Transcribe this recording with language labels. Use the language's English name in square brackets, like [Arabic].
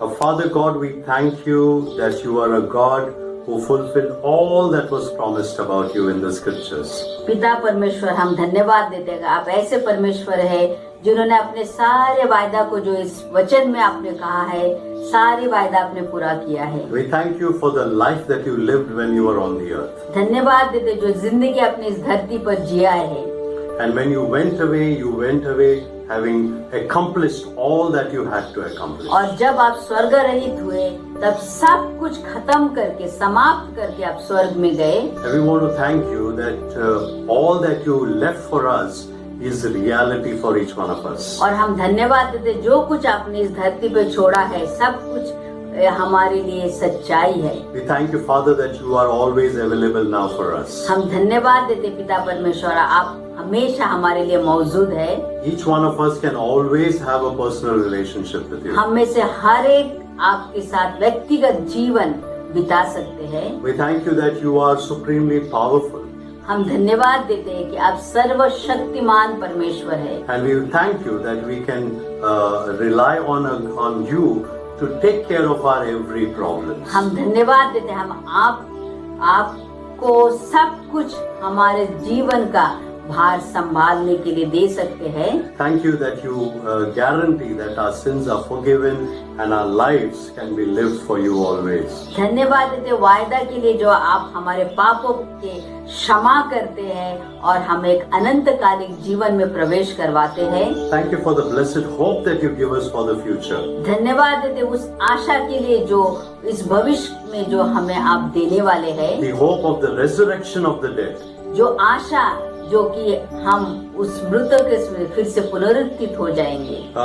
[English] Our Father God, we thank you that you are a God who fulfilled all that was promised about you in the scriptures. [Hindi] पिता परमेश्वर, हम धन्यवाद देते हैं कि आप ऐसे परमेश्वर है जिन्होंने अपने सारे वायदा को जो इस वचन में आपने कहा है, सारे वायदा आपने पूरा किया है। [English] We thank you for the life that you lived when you were on the earth. [Hindi] धन्यवाद देते जो जिंदगी अपनी इस धरती पर जिया है, [English] And when you went away having accomplished all that you had to accomplish. [Hindi] और जब आप स्वर्ग रहित हुए तब सब कुछ खत्म करके, समाप्त करके आप स्वर्ग में गए। [English] And we want to thank you that all that you left for us is reality for each one of us. [Hindi] और हम धन्यवाद देते जो कुछ आपने इस धरती पे छोड़ा है, सब कुछ हमारे लिए सच्चाई है। [English] We thank you, Father, that you are always available now for us. [Hindi] हम धन्यवाद देते पिता परमेश्वर, आप हमेशा हमारे लिए मौजूद है। [English] Each one of us can always have a personal relationship with you. [Hindi] हम में से हर एक आपके साथ व्यक्तिगत जीवन बिता सकते हैं। [English] We thank you that you are supremely powerful. [Hindi] हम धन्यवाद देते हैं कि आप सर्वशक्तिमान परमेश्वर है। [English] And we thank you that we can rely on you to take care of our every problem. [Hindi] हम धन्यवाद देते हैं, हम आपको सब कुछ हमारे जीवन का भार संभालने के लिए दे सकते हैं। [English] Thank you that you guarantee that our sins are forgiven and our lives can be lived for you always. [Hindi] धन्यवाद देते वायदा के लिए जो आप हमारे पापों के क्षमा करते हैं और हमें एक अनंतकालिक जीवन में प्रवेश करवाते हैं। [English] Thank you for the blessed hope that you give us for the future. [Hindi] धन्यवाद देते उस आशा के लिए जो इस भविष्य में जो हमें आप देने वाले हैं। [English] The hope of the resurrection of the dead. [Hindi] जो आशा जो कि हम उस मृतक के फिर से पुनरुत्थित हो जाएंगे।